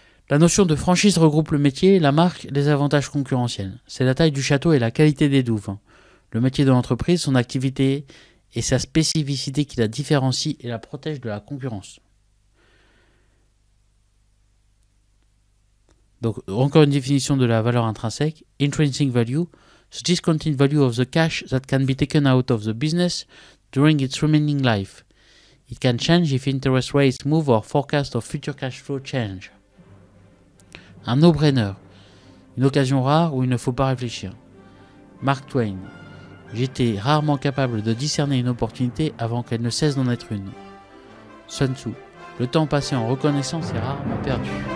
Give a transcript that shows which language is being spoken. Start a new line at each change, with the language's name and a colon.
French: La notion de franchise regroupe le métier, la marque, les avantages concurrentiels. C'est la taille du château et la qualité des douves. Le métier de l'entreprise, son activité et sa spécificité qui la différencie et la protège de la concurrence. Donc, encore une définition de la valeur intrinsèque.
English: Intrinsic value, the discounted value of the cash that can be taken out of the business during its remaining life. It can change if interest rates move or forecast of future cash flow change.
French: Un no-brainer, une occasion rare où il ne faut pas réfléchir. Mark Twain. J'étais rarement capable de discerner une opportunité avant qu'elle ne cesse d'en être une. Sun Tzu. Le temps passé en reconnaissance est rarement perdu.